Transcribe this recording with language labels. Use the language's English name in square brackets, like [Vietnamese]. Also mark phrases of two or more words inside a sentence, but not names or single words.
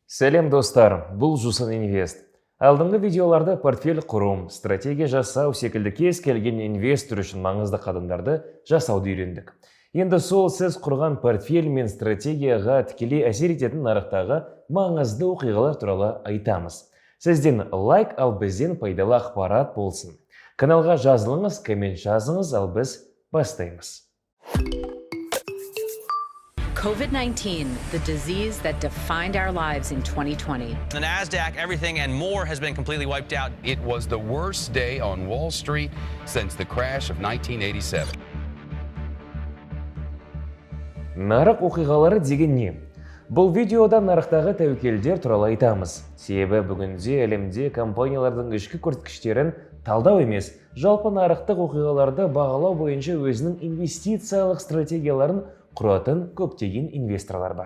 [Kazakh] Сәлем достар, бұл Жусан Инвест. Алдыңғы видеоларда портфель құрым, стратегия жасау секілді кез келген инвестор үшін маңызды қадамдарды жасауды үйрендік. Енді сол сіз құрған портфель мен стратегияға тікелей әсер ететін нарықтағы маңызды оқиғалар туралы айтамыз. Сізден лайк, ал бізден пайдалы ақпарат болсын. Каналға жазылыңыз, коммент жазыңыз, ал біз бастаймыз. [English] COVID-19, the disease that defined our lives in 2020. The NASDAQ, everything and more has been completely wiped out. It was the worst day on Wall Street since the crash of 1987. [Kazakh] Нарық оқиғалары деген не? Бұл видеода нарықтағы тәуекелдер туралы айтамыз. Себебі бүгінде әлемде компаниялардың ішкі көрсеткіштерін талдау емес, жалпы нарықтық оқиғаларды бағалау бойынша өзінің инвестициялық стратегияларын құратын көптеген инвесторлар бар.